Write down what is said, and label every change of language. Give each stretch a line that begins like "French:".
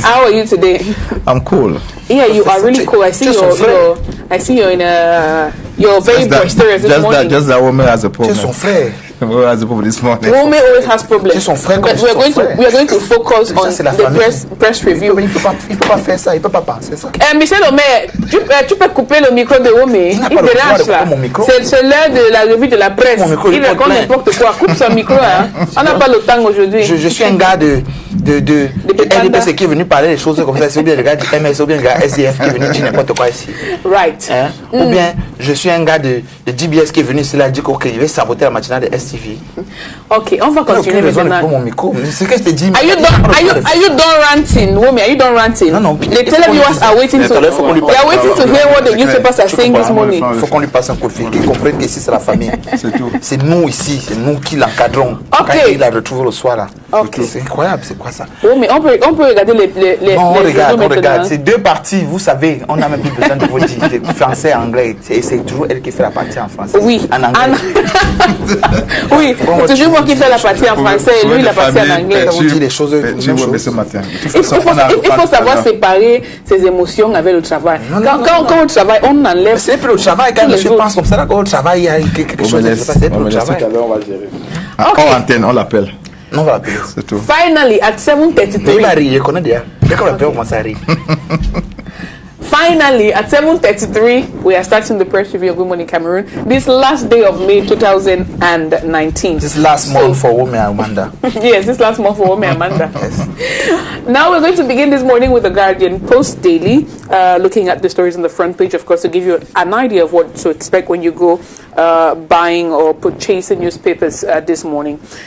English: How are you today? I'm cool. Yeah, you are really cool. I see you're in a. You're very boisterous this morning. Just that woman has a problem.
French: C'est son frère.
English: Woman has a problem this morning. Woman always has problems.
French: C'est son frère.
English: But we are going to focus on the press review.
French: Il peut pas faire ça. Il peut pas penser ça. Michel Omer, tu peux couper le micro de Woman. Il dérange là. C'est l'heure de la revue de la presse. Il raconte n'importe quoi. Coupe son micro. Hein. On n'a pas le temps aujourd'hui. Je suis un gars de LDPC qui est venu parler des choses comme ça. C'est ou bien le gars du MS ou bien le gars SDF qui est venu dire n'importe quoi ici.
English: Right. Hein?
French: Ou bien je suis un gars de DBS qui est venu ici là dire qu'il va saboter la matinale de STV. Ok, on va continuer maintenant. Mon micro. C'est ce que je te dis.
English: Are you done ranting, Womi? Are you done ranting?
French: Non.
English: The televiewers are waiting to hear what the newspapers are saying this morning.
French: Il faut qu'on lui passe un coup de fil, qu'il comprenne qu'ici c'est la famille. C'est tout. C'est nous ici, c'est nous qui l'encadrons. Ok. Quand il la retrouve le soir là. Ok. C'est incroyable, c'est quoi ça? Womi, on peut regarder les on regarde. C'est deux parties, vous savez, on n'a même plus besoin de vous dire français et anglais. C'est toujours elle qui fait la partie en français. Oui. En anglais. Oui, c'est toujours moi qui fais la partie en français et lui la partie en anglais. Vous dites les choses. Ce matin. Il faut savoir séparer ses émotions avec le travail. Quand on travaille, on enlève. C'est plus le travail. Quand je pense comme ça, quand on travaille, il y a quelque chose qui se passe. C'est plus le travail. On va gérer. Hors antenne, on l'appelle. Non, on va l'appeler. C'est tout.
English: Finally, at 7:33.
French: Mais il va rire, je connais déjà. Dès qu'on l'appelle, on commence à rire.
English: Finally, at 7:33, we are starting the press review of Good Morning Cameroon. This last day of May 2019. This last month for Women Amanda. Yes, this last month for Women Amanda. Yes. Now we're going to begin this morning with the Guardian Post Daily, looking at the stories on the front page, of course, to give you an idea of what to expect when you go buying or purchasing newspapers this morning.